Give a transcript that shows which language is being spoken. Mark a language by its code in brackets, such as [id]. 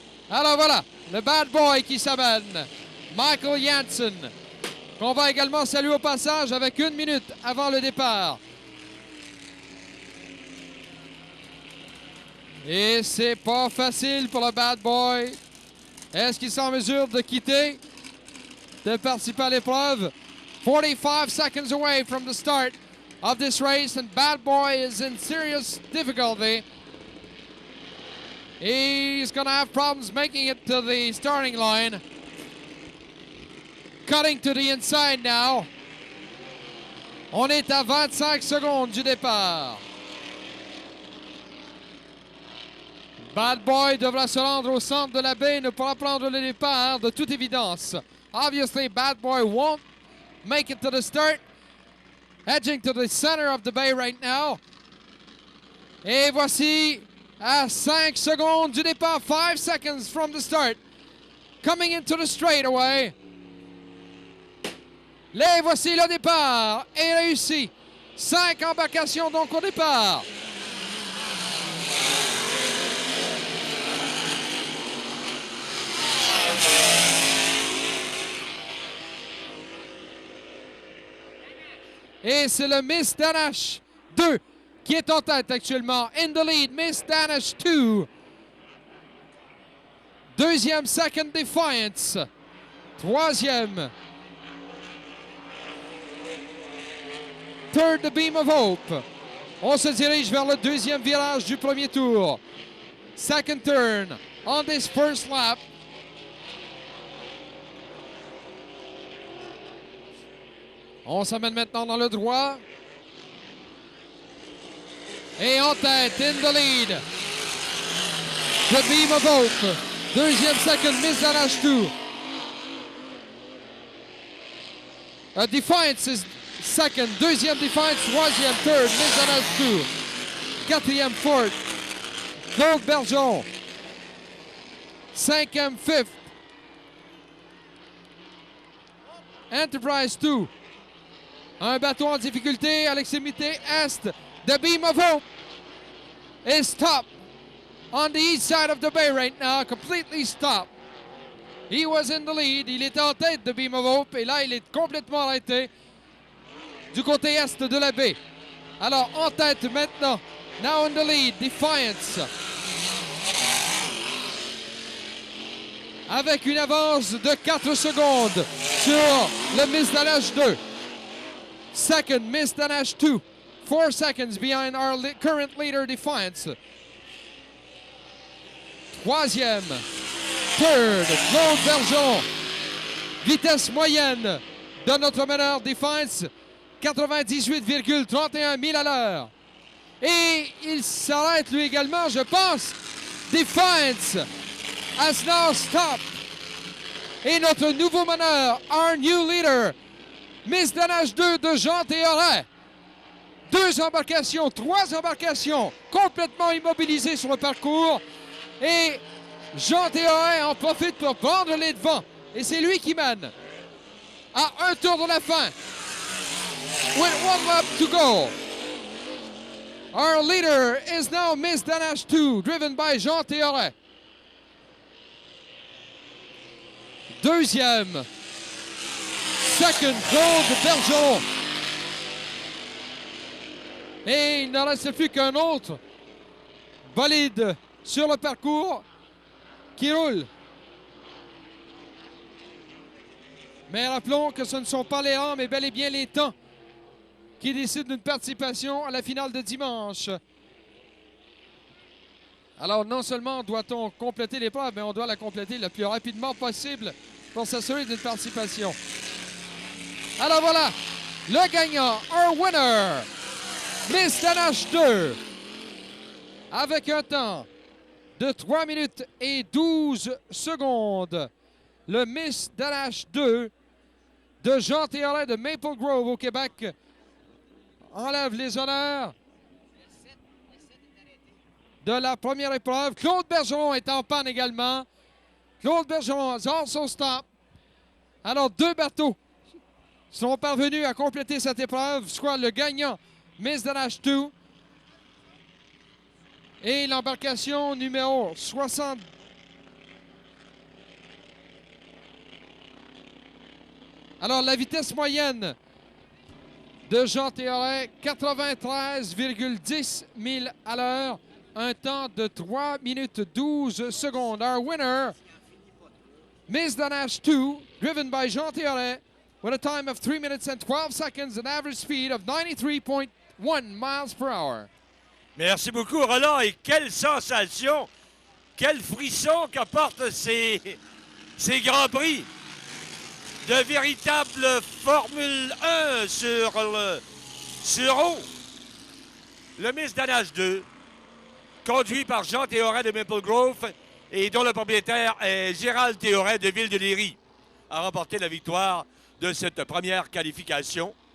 [fr] Alors voilà, le Bad Boy qui s'amène. Michael Janssen, qu'on va également saluer au passage avec 1 minute avant le départ. Et c'est pas facile pour le Bad Boy. Est-ce qu'il est en mesure de quitter, de participer à l'épreuve? [en] 45 seconds away from the start of this race, and Bad Boy is in serious difficulty. He's going to have problems making it to the starting line. Cutting to the inside now. [fr] On est à 25 secondes du départ. Bad Boy devra se rendre au centre de la baie et ne pourra prendre le départ de toute évidence. [en] Obviously, Bad Boy won't make it to the start. Edging to the center of the bay right now. [fr] Et voici À 5 secondes du départ, [en] 5 seconds from the start. Coming into the straightaway. [fr] Les voici le départ est réussi. 5 embarcations donc au départ. Et c'est le Miss Danash 2 qui est en tête actuellement. [en] In the lead, Miss Danish 2. [fr] Deuxième, Second Defiance. Troisième, Third, The Beam of Hope. On se dirige vers le deuxième virage du premier tour. [en] Second turn on this first lap. [fr] On s'amène maintenant dans le droit. Et en tête, [en] in the lead, [fr] The Beam of Hope. Deuxième, second, Miss Danash 2. [en] Defiance is second. Deuxième, Defiance. Troisième, third, Miss Danash 2. [fr] Quatrième, fourth, Claude Bergeron. Cinquième, fifth, Enterprise 2. Un bateau en difficulté à l'extrémité est. [en] The Beam of Hope is stopped on the east side of the bay right now, completely stopped. He was in the lead. [fr] Il était en tête de Beam of Hope et là, il est complètement arrêté du côté est de la baie. Alors, en tête maintenant, [en] now in the lead, [fr] Defiance. Avec une avance de 4 secondes sur le Miss Danash 2. [en] Second, Miss Danash 2. 4 seconds behind our current leader, Defiance. [fr] Troisième, third, Claude Bergeron. Vitesse moyenne de notre meneur Defiance, 98,31 milles à l'heure. Et il s'arrête lui également, je pense. [en] Defiance has now stopped. [fr] Et notre nouveau meneur, [en] our new leader, [fr] Miss Danash 2 de Jean Théoret. 2 embarcations, 3 embarcations complètement immobilisées sur le parcours. Et Jean Théoret en profite pour prendre les devants. Et c'est lui qui mène. À un tour de la fin. [en] With 1 lap to go. Our leader is now Miss Danash 2, driven by Jean Théoret. [fr] Deuxième, second, Claude Bergeron. Et il ne reste plus qu'un autre bolide sur le parcours qui roule. Mais rappelons que ce ne sont pas les rangs, mais bel et bien les temps qui décident d'une participation à la finale de dimanche. Alors, non seulement doit-on compléter l'épreuve, mais on doit la compléter le plus rapidement possible pour s'assurer d'une participation. Alors voilà, le gagnant, [en] our winner, [fr] Miss Danash 2, avec un temps de 3 minutes et 12 secondes. Le Miss Danash 2 de Jean Théoret de Maple Grove au Québec enlève les honneurs de la première épreuve. Claude Bergeron est en panne également. [en] Claude Bergeron has also stopped. [fr] Alors, 2 bateaux sont parvenus à compléter cette épreuve, soit le gagnant Miss Danash 2 et l'embarcation numéro 60. Alors, la vitesse moyenne de Jean Théoret, 93,10 milles à l'heure. Un temps de 3 minutes 12 secondes. [en] Our winner, Miss Danash 2, driven by Jean Théoret, with a time of 3 minutes and 12 seconds, an average speed of 93.1 miles per hour. [fr] Merci beaucoup, Roland. Et quelle sensation, quel frisson qu'apportent ces Grands Prix. De véritable Formule 1 sur eau. Le Miss Danash 2, conduit par Jean Théoret de Maple Grove et dont le propriétaire est Gérald Théoret de Ville de Léry, a remporté la victoire de cette première qualification.